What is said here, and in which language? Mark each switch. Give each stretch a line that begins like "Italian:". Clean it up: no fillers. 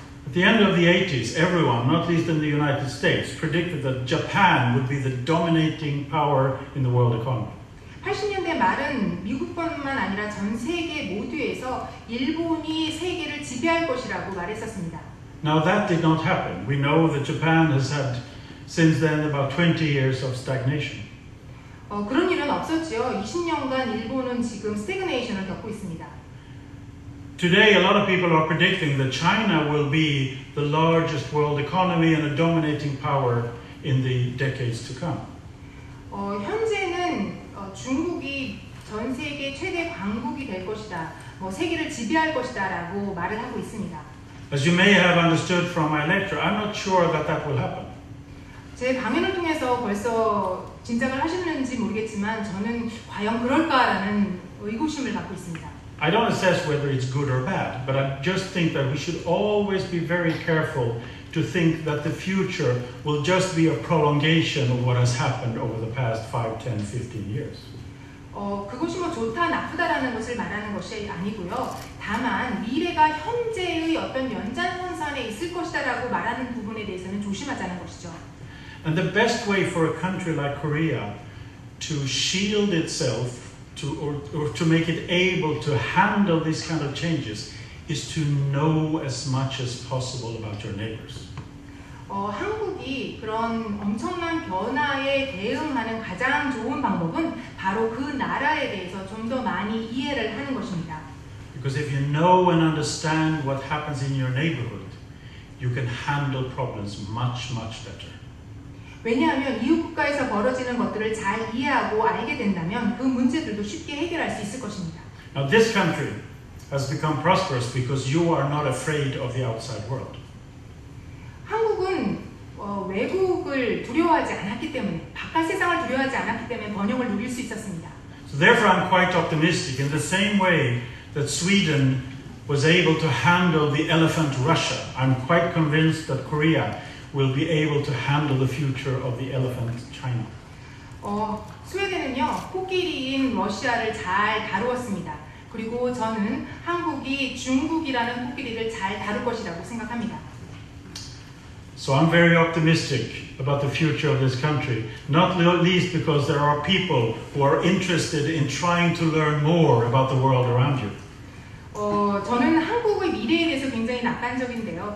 English: At the end of the 80s, everyone, not least in the United States, predicted that Japan would be the dominating power in the world economy.
Korean: 80년대 말은 미국뿐만 아니라 전 세계 모두에서 일본이 세계를 지배할 것이라고 말했었습니다.
English: Now that did not happen. We know that Japan has had since then about 20 years of stagnation.
Korean: 그런 일은 없었지요. 20년간 일본은 지금 스태그네이션을 겪고 있습니다.
English: Today, a lot of people are predicting that China will be the largest world economy and a dominating power in the decades to come.
Korean: 현재는 중국이 전 세계 최대 강국이 될 것이다, 세계를 지배할 것이다라고 말을 하고 있습니다.
English: As you may have understood from my lecture, I'm not sure that that will happen.
Korean: 제 강연을 통해서 벌써 짐작을 하셨는지 모르겠지만 저는 과연 그럴까라는 의구심을 갖고 있습니다.
English: I don't assess whether it's good or bad, but I just think that we should always be very careful to think that the future will just be a prolongation of what has happened over the past 5, 10, 15 years.
Korean: 그것이 좋다 나쁘다라는 것을 말하는 것이 아니고요. 다만 미래가 현재의 어떤 연장선상에 있을 것이다라고 말하는 부분에 대해서는 조심하자는 것이죠.
English: And the best way for a country like Korea to shield itself or to make it able to handle these kind of changes is to know as much as possible about your neighbors.
Korean: 한국이 그런 엄청난 변화에 대응하는 가장 좋은 방법은 바로 그 나라에 대해서 좀 더 많이 이해를 하는 것입니다.
English: Because if you know and understand what happens in your neighborhood, you can handle problems much, much better.
Korean: 왜냐하면 이웃 국가에서 벌어지는 것들을 잘 이해하고 알게 된다면 그 문제들도 쉽게 해결할 수 있을 것입니다.
English: Now this country has become prosperous because you are not afraid of the outside world.
Korean: 한국은 외국을 두려워하지 않았기 때문에, 바깥 세상을 두려워하지 않았기 때문에 번영을 누릴 수 있었습니다.
English: So therefore I'm quite optimistic in the same way that Sweden was able to handle the elephant Russia. I'm quite convinced that Korea will be able to handle the future of the elephant China.
Korean: 스웨덴은요, 코끼리인 러시아를 잘 다루었습니다. 그리고 저는 한국이 중국이라는 코끼리를 잘 다룰 것이라고 생각합니다.
English: So I'm very optimistic about the future of this country, not least because there are people who are interested in trying to learn more about the world around you.
Korean: 저는 한국의 미래에 대해서 굉장히 낙관적인데요.